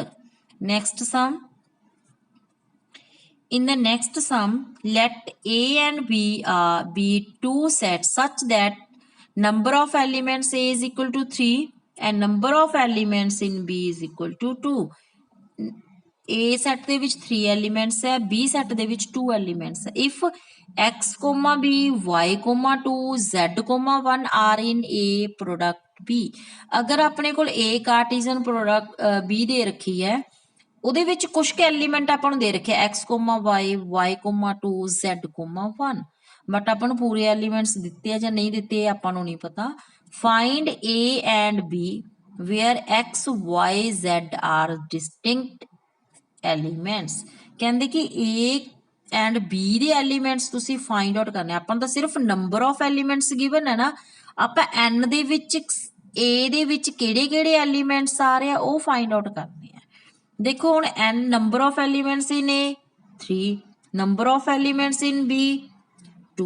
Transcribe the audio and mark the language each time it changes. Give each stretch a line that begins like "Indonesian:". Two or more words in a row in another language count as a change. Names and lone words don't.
English: next sum, in the next sum let A and B be two sets such that number of elements A is equal to 3 and number of elements in B is equal to 2।
Punjabi: A set ਦੇ ਵਿੱਚ 3 elements ਹੈ, B set ਦੇ ਵਿੱਚ 2 elements ਹੈ।
English: if x, b, y, 2, z, 1 are in A product B।
Punjabi: ਅਗਰ ਆਪਣੇ ਕੋਲ A
English: Cartesian product
Punjabi: B ਦੇ ਰੱਖੀ ਹੈ, ਉਹਦੇ ਵਿੱਚ ਕੁਝ ਕੁ ਐਲੀਮੈਂਟ ਆਪਾਂ ਨੂੰ ਦੇ ਰੱਖਿਆ x, y, y, 2, z, 1 ਬਟ ਆਪਾਂ ਨੂੰ ਪੂਰੇ ਐਲੀਮੈਂਟਸ ਦਿੱਤੇ ਆ ਜਾਂ ਨਹੀਂ ਦਿੱਤੇ ਆਪਾਂ ਨੂੰ ਨਹੀਂ ਪਤਾ।
English: find A and B where x, y, z are distinct elements।
Punjabi: ਕਹਿੰਦੇ ਕਿ A ਐਂਡ B ਦੇ ਐਲੀਮੈਂਟਸ ਤੁਸੀਂ
English: find out
Punjabi: ਕਰਨੇ। ਆਪਾਂ ਨੂੰ ਤਾਂ ਸਿਰਫ
English: number of elements given
Punjabi: ਹੈ ਨਾ, ਆਪਾਂ n ਦੇ ਵਿੱਚ A ਦੇ ਵਿੱਚ ਕਿਹੜੇ ਕਿਹੜੇ ਐਲੀਮੈਂਟਸ ਆ ਰਹੇ ਆ ਉਹ
English: find out
Punjabi: ਕਰਨੇ ਆ। ਦੇਖੋ ਹੁਣ
English: n number of elements in A 3, number of elements in B 2.